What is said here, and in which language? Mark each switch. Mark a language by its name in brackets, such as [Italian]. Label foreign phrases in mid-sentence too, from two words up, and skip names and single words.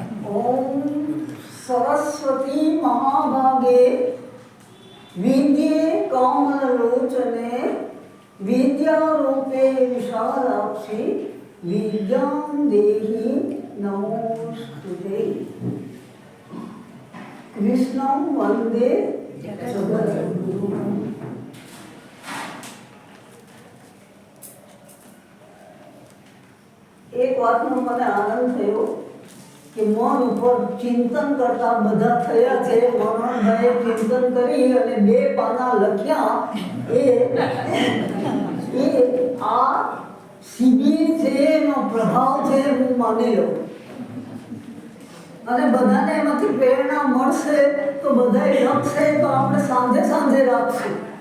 [Sanskrit] ओम सरस्वती महाभागे विद्ये कमललोचने विद्यारूपे विशालाक्षी विद्यां देहि नमोस्तुते। कृष्णं वंदे जगद्गुरुम्। [Gujarati] એક વાતનો મને આનંદ થયો કે મન ઉપર ચિંતન કરતા બધા થયા છે। મનોહરભાઈએ ચિંતન કરી અને 2 પાના લખ્યા। એ આ શિબિર છે એનો પ્રભાવ છે હું માની લઉં અને બધાને એમાંથી પ્રેરણા મળશે તો બધાએ લખશે તો આપણે સાંજે સાંજે રાખશું।